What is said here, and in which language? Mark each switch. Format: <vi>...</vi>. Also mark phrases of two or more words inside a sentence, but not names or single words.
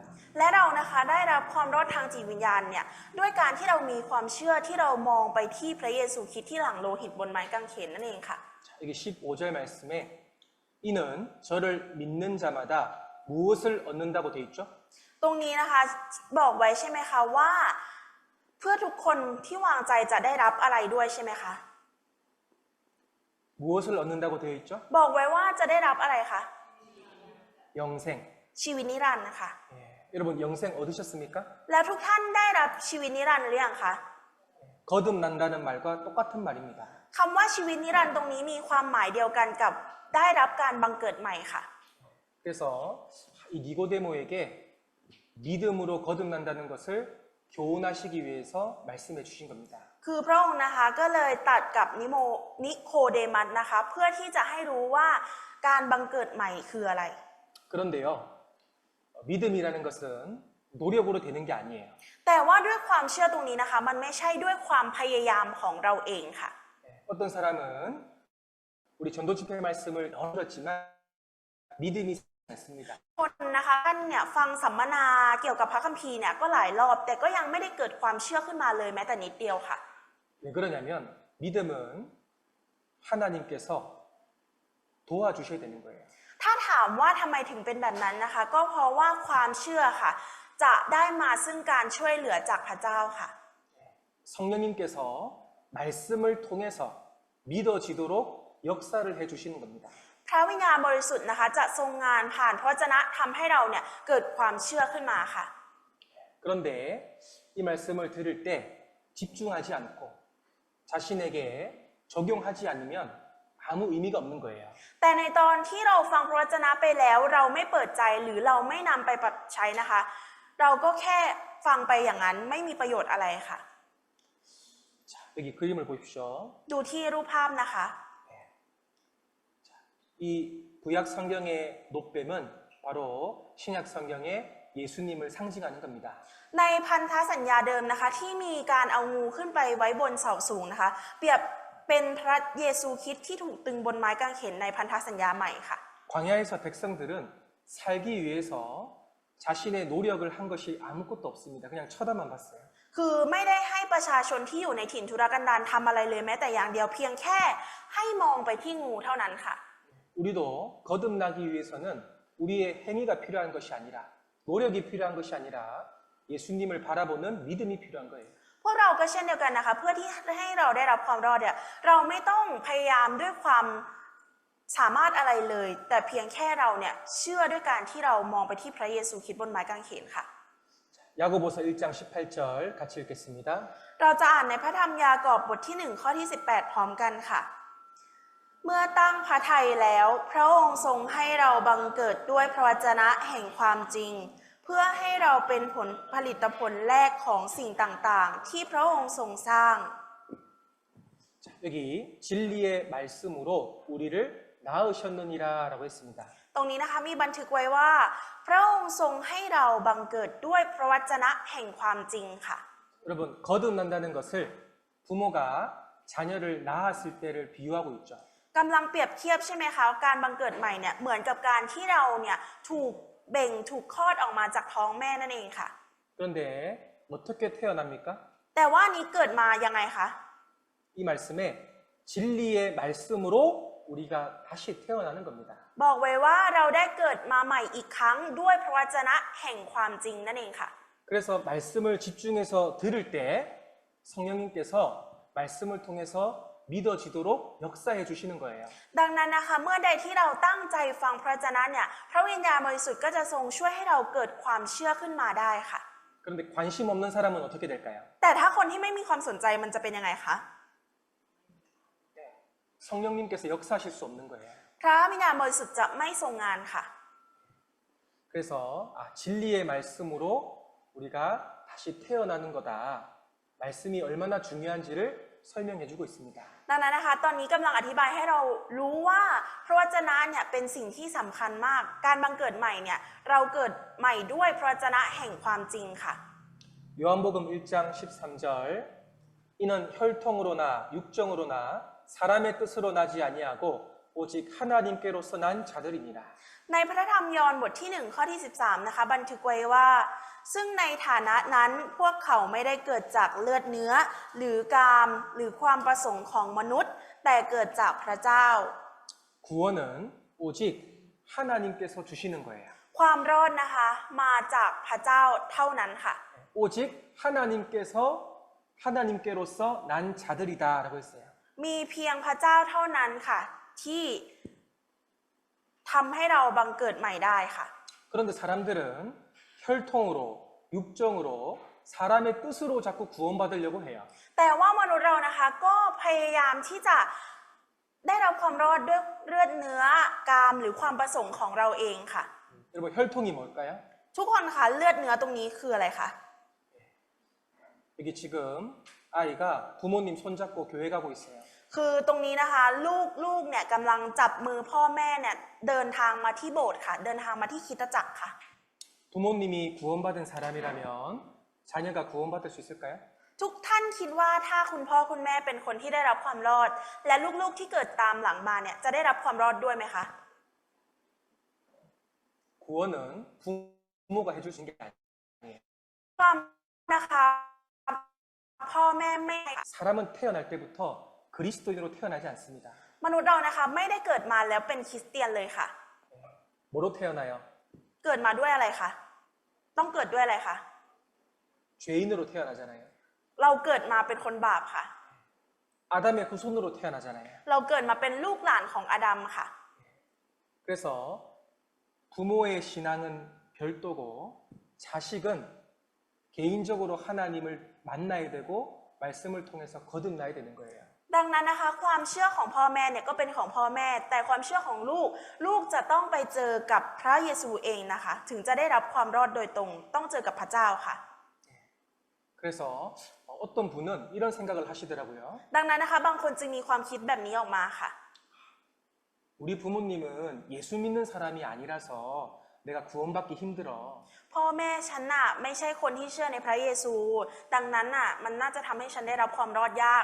<th>และเรานะคะได้รับความรอดทางจิตวิญญาณเนี่ยด้วยการที่เรามีความเชื่อที่เรามองไปที่พระเยซูคริสต์ที่หลั่งโลหิตบนไม้กางเขนนั่นเองค่ะ</th> <ko>자, 여기 15절 말씀에 이는 저를 믿는 자마다 무엇을 얻는다고 돼 있죠?</ko> <th>ตรงนี้นะคะบอกไว้ใช่ไหมคะว่า เพื่อทุกคนที่วางใจจะได้รับอะไรด้วยใช่ไหมคะ</th> <ko>무엇을 얻는다고 되어 있죠?</ko> <th>บอกไว้ว่าจะได้รับอะไรคะ</th> <ko>영생.</ko> <th>ชีวิตนิรันดร์นะคะ</th> <ko>예, 여러분 영생 얻으셨습니까?</ko> <th>แล้วทุกท่านได้รับชีวิตนิรันดร์หรือยังคะ</th> <ko>거듭난다는 말과 똑같은 말입니다.</ko> <th>คำว่าชีวิตนิรันดร์ตรงนี้มีความหมายเดียวกันกับได้รับการบังเกิดใหม่ค่ะ</th> <ko>그래서 이 니고데모에게 믿음으로 거듭난다는 것을 교훈하시기 위해서 말씀해 주신 겁니다.</ko> <th>คือคือพระองค์นะคะก็เลยตัดกับนิโคเดมัสนะคะเพื่อที่จะให้รู้ว่าการบังเกิดใหม่คืออะไร</th> <ko>그런데요, 믿음이라는 것은 노력으로 되는 게 아니에요.</ko> <th>แต่ว่าด้วยความเชื่อตรงนี้นะคะมันไม่ใช่ด้วยความพยายามของเราเองค่ะ</th> <ko>어떤 사람은 우리 전도 집회 말씀을 들었지만 믿음이 않습니다.</ko> <th>คนนะคะท่านเนี่ยฟังสัมมนาเกี่ยวกับพระคัมภีร์เนี่ยก็หลายรอบแต่ก็ยังไม่ได้เกิดความเชื่อขึ้นมาเลยแม้แต่นิดเดียวค่ะ</th> <ko>왜 그러냐면 믿음은 하나님께서 도와주셔야 되는 거예요.</ko> <th>ถ้าถามว่าทำไมถึงเป็นแบบนั้นนะคะก็เพราะว่าความเชื่อค่ะจะได้มาซึ่งการช่วยเหลือจากพระเจ้าค่ะ</th> <ko>성령님께서 말씀을 통해서 믿어지도록 역사를 해주시는 겁니다.</ko> <th>พระวิญญาณบริสุทธิ์นะคะจะทรงงานผ่านพระวจนะทำให้เราเนี่ยเกิดความเชื่อขึ้นมาค่ะ</th> <ko>그런데 이 말씀을 들을 때 집중하지 않고 자신에게 적용하지 않으면 아무 의미가 없는 거예요.</ko> <th>แต่ในตอนที่เราฟังพระวจนะไปแล้วเราไม่เปิดใจหรือเราไม่นำไปปรับใช้นะคะ เราก็แค่ฟังไปอย่างนั้นไม่มีประโยชน์อะไรค่ะ</th> <ko>자, 여기 그림을 보십시오.</ko> <th>ดูที่รูปภาพนะคะ</th> <ko>이 구약 성경의 노뱀은 바로 신약 성경의 예수님을 상징하는 겁니다.</ko> <th>ในพันธสัญญาเดิมนะคะที่มีการเอางูขึ้นไปไว้บนเสาสูงนะคะเปรียบเป็นพระเยซูคริสต์ที่ถูกตึงบนไม้กางเขนในพันธสัญญาใหม่ค่ะ</th> <ko>광야에서 백성들은 살기 위해서 자신의 노력을 한 것이 아무것도 없습니다. 그냥 쳐다만 봤어요.</ko> <th>คือไม่ได้ให้ประชาชนที่อยู่ในถิ่นทุรกันดารทำอะไรเลยแม้แต่อย่างเดียวเพียงแค่ให้มองไปที่งูเท่านั้นค่ะ</th> <ko>우리도 거듭나기 위해서는 우리의 행위가 필요한 것이 아니라 노력이 필요한 것이 아니라 예수님을 바라보는 믿음이 필요한 거예요.</ko> <th>พวกเราก็เช่นเดียวกันนะคะเพื่อที่ให้เราได้รับความรอดเนี่ยเราไม่ต้องพยายามด้วยความสามารถอะไรเลย แต่เพียงแค่เราเนี่ยเชื่อด้วยการที่เรามองไปที่พระเยซูคริสต์บนไม้กางเขนค่ะ</th> <ko>야고보서 1장 18절 같이 읽겠습니다.</ko> <th>เราจะอ่านในพระธรรมยากอบบทที่1ข้อที่18พร้อมกันค่ะ เมื่อตั้งพระทัยแล้วพระองค์ทรงให้เราบังเกิดด้วยพระวจนะแห่งความจริง เพื่อให้เราเป็นผลิตผลแรกของสิ่งต่างๆ ที่พระองค์ทรงสร้าง</th> <ko>자, 여기 진리의 말씀으로 우리를 낳으셨느니라라고 했습니다.</ko> <th>ตรงนี้นะคะมีบันทึกไว้ว่า พระองค์ทรงให้เราบังเกิดด้วยพระวจนะแห่งความจริงค่ะ</th> <ko>여러분 거듭난다는 것을 부모가 자녀를 낳았을 때를 비유하고 있죠.</ko> <th>กำลังเปรียบเทียบใช่ไหมคะการบังเกิดใหม่เนี่ยเหมือนกับการที่เราเนี่ยถูกเบ่งถูกคลอดออกมาจากท้องแม่นั่นเองค่ะ</th> <ko>그런데 어떻게 태어납니까?</ko> <th>แต่ว่านี้เกิดมายังไงคะ</th> <ko>이 말씀에 진리의 말씀으로 우리가 다시 태어나는 겁니다.</ko> <th>บอกไว้ว่าเราได้เกิดมาใหม่อีกครั้งด้วยพระวจนะแห่งความจริงนั่นเองค่ะ</th> <ko>그래서 말씀을 집중해서 들을 때 성령님께서 말씀을 통해서 믿어지도록 역사해 주시는 거예요.</ko> <th>ดังนั้นนะคะเมื่อใดที่เราตั้งใจฟังพระวจนะเนี่ยพระวิญญาณบริสุทธิ์ก็จะทรงช่วยให้เราเกิดความเชื่อขึ้นมาได้ค่ะ</th> <ko>그런데 관심 없는 사람은 어떻게 될까요?</ko> <th>แต่ถ้าคนที่ไม่มีความสนใจมันจะเป็นยังไงคะ</th> <ko>성령님께서 역사하실 수 없는 거예요.</ko> <th>พระวิญญาณบริสุทธิ์จะไม่ทรงงานค่ะ</th> <ko>그래서 진리의 말씀으로 우리가 다시 태어나는 거다. 말씀이 얼마나 중요한지를 설명해 주고 있습니다.</ko> <th>ดังนั้นนะคะตอนนี้กำลังอธิบายให้เรารู้ว่าพระวจนะเนี่ยเป็นสิ่งที่สำคัญมากการบังเกิดใหม่เนี่ยเราเกิดใหม่ด้วยพระวจนะแห่งความจริงค่ะ</th> <ko>요한복음 1장 13절 이는 혈통으로나 육정으로나 사람의 뜻으로 나지 아니하고 오직 하나님께로서 난 자들이니라.</ko> <th>ในพระธรรมยอห์นบทที่1ข้อที่13นะคะบันทึกไว้ว่าซึ่งในฐานะนั้นพวกเขาไม่ได้เกิดจากเลือดเนื้อหรือกามหรือความประสงค์ของมนุษย์แต่เกิดจากพระเจ้า</th> <ko>구원은 오직 하나님께서 주시는 거예요.</ko> <th>ความรอดนะคะมาจากพระเจ้าเท่านั้นค่ะ</th> <ko>오직 하나님께로서 난 자들이다라고 했어요.</ko> <th>มีเพียงพระเจ้าเท่านั้นค่ะที่ทำให้เราบังเกิดใหม่ได้ค่ะ</th> <ko>그런데 사람들은 혈통으로 육정으로 사람의 뜻으로 자꾸 구원받으려고 해요.</ko> <th>แต่ว่ามนุษย์เรานะคะก็พยายามที่จะได้รับความรอดด้วยเลือดเนื้อกามหรือความประสงค์ของเราเองค่ะ</th> <ko>여러분 혈통이 뭘까요?</ko> <th>ทุกคนคะเลือดเนื้อตรงนี้คืออะไรคะ</th> <ko>여기 지금 아이가 부모님 손잡고 교회 가고 있어요.</ko> <th>คือตรงนี้นะคะลูกเนี่ยกำลังจับมือพ่อแม่เนี่ยเดินทางมาที่โบสถ์ค่ะเดินทางมาที่คริสตจักรค่ะ</th> <ko>부모님이 구원받은 사람이라면 자녀가 구원받을 수 있을까요?</ko> <th>ทุกท่านคิดว่าถ้าคุณพ่อคุณแม่เป็นคนที่ได้รับความรอด และลูกๆที่เกิดตามหลังมาเนี่ยจะได้รับความรอดด้วยไหมคะ</th> <ko>구원은 부모가 해줄 수 있는 게 아니에요.</ko> <th>ความนะคะพ่อแม่ไม่</th> <ko>사람은 태어날 때부터 그리스도인으로 태어나지 않습니다.</ko> <th>มนุษย์เรานะคะไม่ได้เกิดมาแล้วเป็นคริสเตียนเลยค่ะ</th> <ko>뭐로 태어나요?</ko> <th>เกิดมาด้วยอะไรคะต้องเกิดด้วยอะไรคะ</th> <ko>죄인으로 태어나잖아요.</ko> <th>เราเกิดมาเป็นคนบาปค่ะ</th> <ko>아담의 후손으로 태어나잖아요.</ko> <th>เราเกิดมาเป็นลูกหลานของอาดัมค่ะ</th> <ko>그래서 부모의 신앙은 별도고 자식은 개인적으로 하나님을 만나야 되고 말씀을 통해서 거듭나야 되는 거예요.</ko> <th>ดังนั้นนะคะความเชื่อของพ่อแม่เนี่ยก็เป็นของพ่อแม่ แต่ความเชื่อของลูกจะต้องไปเจอกับพระเยซูเองนะคะถึงจะได้รับความรอดโดยตรงต้องเจอกับพระเจ้าค่ะ</th> <ko>그래서 어떤 분은 이런 생각을 하시더라고요.</ko> <th>ดังนั้นนะคะบางคนจึงมีความคิดแบบนี้ออกมาค่ะ</th> <ko>우리 부모님은 예수 믿는 사람이 아니라서 내가 구원받기 힘들어.</ko> <th>พ่อแม่ฉันน่ะไม่ใช่คนที่เชื่อในพระเยซู ดังนั้นน่ะมันน่าจะทำให้ฉันได้รับความรอดยาก</th>